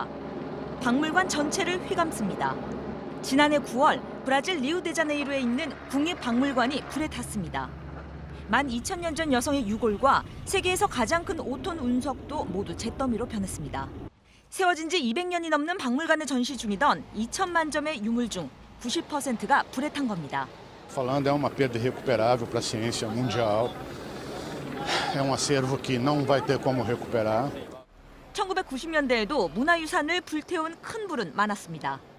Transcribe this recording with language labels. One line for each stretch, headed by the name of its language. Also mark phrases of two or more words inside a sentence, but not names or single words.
Korean: 박물관 전체를 휘감습니다. 지난해 9월 브라질 리우데자네이루에 있는 국립박물관이 불에 탔습니다. 12,000년 전 여성의 유골과 세계에서 가장 큰 5톤 운석도 모두 잿더미로 변했습니다. 세워진 지 200년이 넘는 박물관에 전시 중이던 2천만 점의 유물 중 90%가 불에 탄 겁니다.
Portuguese: Falando é uma perda irrecuperável para a ciência mundial. É acervo que não vai ter como recuperar.
Korean: 1990년대에도 문화유산을 불태운 큰 불은 많았습니다.